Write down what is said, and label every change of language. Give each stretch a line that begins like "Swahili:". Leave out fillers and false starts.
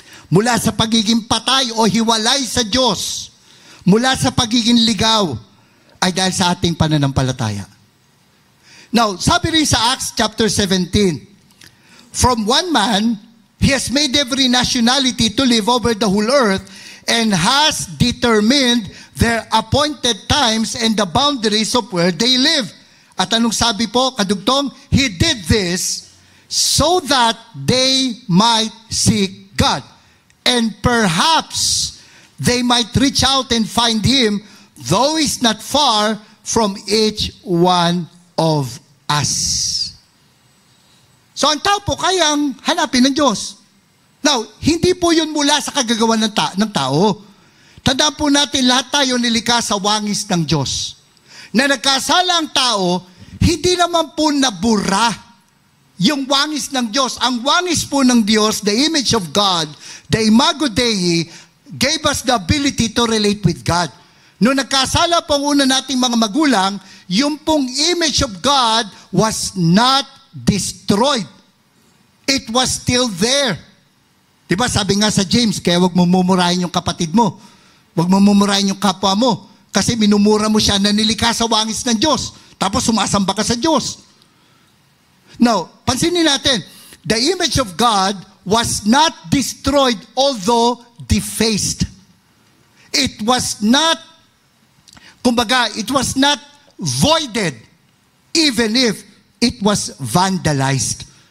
Filipino: Mula sa pagiging patay o hiwalay sa Diyos, mula sa pagiging ligaw, ay dahil sa ating pananampalataya.
English: Now, sabi rin sa Acts chapter 17, from one man, He has made every nationality to live over the whole earth and has determined their appointed times and the boundaries of where they live. At anong sabi po, kadugtong? He did this so that they might seek God. And perhaps they might reach out and find Him, though He's not far from each one of us.
Filipino: So ang tao po kayang hanapin ng Diyos. Now, hindi po yun mula sa kagagawa ng tao. Tandaan po natin, lahat tayo nilikha sa wangis ng Diyos. Na nagkasala ang tao, hindi naman po nabura yung wangis ng Diyos.
English: Ang wangis po ng Diyos, the image of God, the imago Dei, gave us the ability to relate with God.
Filipino: Noong nagkasala po ang una nating mga magulang, yung pong image of God was not destroyed. It was still there. Diba sabi nga sa James, kaya wag mo mumurahin yung kapatid mo. Wag mo mumurahin yung kapwa mo. Kasi minumura mo siya na nilikha sa wangis ng Diyos. Tapos sumasamba ka sa Diyos.
English: Now, pansinin natin, the image of God was not destroyed although defaced. It was not, kumbaga, it was not voided even if it was vandalized.